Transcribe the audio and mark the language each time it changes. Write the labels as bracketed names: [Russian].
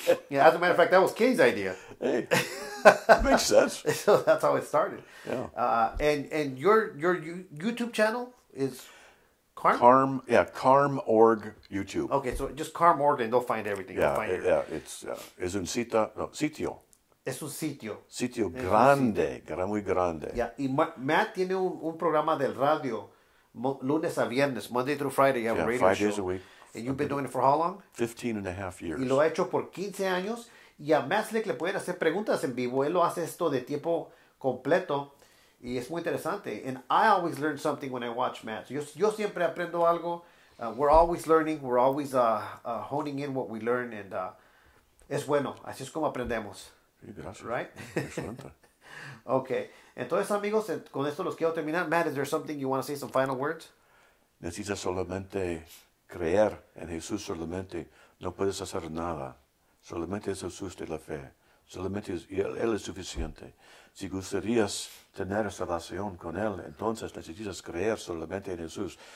[English] Yeah, as a matter of fact, that was Kenny's idea. Hey, makes sense. So that's how it started. Yeah. And your YouTube channel is CARM, CARM.org YouTube. Okay, so just CARM.org and they'll find everything. It's [Spanish] es un sitio. Es un sitio. Sitio grande, muy grande. [English] Yeah, [Spanish] y Matt tiene un programa del radio lunes a viernes, [English] Monday through Friday. You have a radio 5 show. days a week. And you've been doing it for how long? 15 and a half years. [Spanish] Y lo ha hecho por 15 años. Y a Matt Slick le pueden hacer preguntas en vivo. Él lo hace esto de tiempo completo. Y es muy interesante. [English] And I always learn something when I watch Matt. [Spanish] Yo siempre aprendo algo. [English] We're always learning. We're always honing in what we learn. And [Spanish] es bueno. Así es como aprendemos. Sí, gracias. [English] Right? [Spanish] Excelente. [English] Okay. [Spanish] Entonces, amigos, con esto los quiero terminar. [English] Matt, is there something you want to say, some final words? [Spanish] Necesitas solamente creer en Jesús solamente. No puedes hacer nada. Solamente es Jesús de la fe. Solamente Él es suficiente. Si gustarías tener esa relación con Él, entonces necesitas creer solamente en Jesús.